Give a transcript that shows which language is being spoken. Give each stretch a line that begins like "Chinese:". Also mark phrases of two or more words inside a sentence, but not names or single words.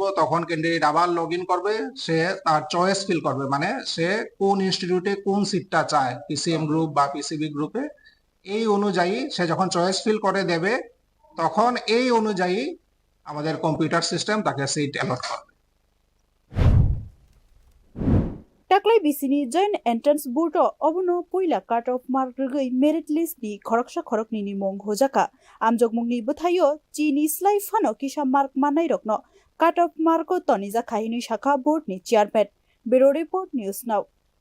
Bangla: তখন ক্যান্ডিডেট আবার
English: log in
Bangla: করবে, সে তার
English: choice fill
Bangla: করবে, মানে সে কোন ইনস্টিটিউটে কোন সিটটা চায়, PCM গ্রুপ বা PCB গ্রুপে। এই অনুযায়ী সে যখন
English: choice fill
Bangla: করে দেবে তখন এই অনুযায়ী আমাদের
English: computer system
Bangla: তাকে
English: seat allot
Bangla: করবে।
Kok Borok: टाकलाय बिसिनि जयेन्ट एन्ट्रेन्स बोर्ड अबनो पहिला
English: cut off mark
Kok Borok: रगै
English: merit list
Kok Borok: नि खरकसा खरकनि नि मंग होजाका आमजगमुगनि बोथायो चिनि स्लाइ फानो किसा मार्क मानाय रकनो
English: cut off mark
Kok Borok: तनिजा खाहिनि शाखा बोर्ड नि चेयारमेन बेरो रिपोर्ट न्यूज नाउ।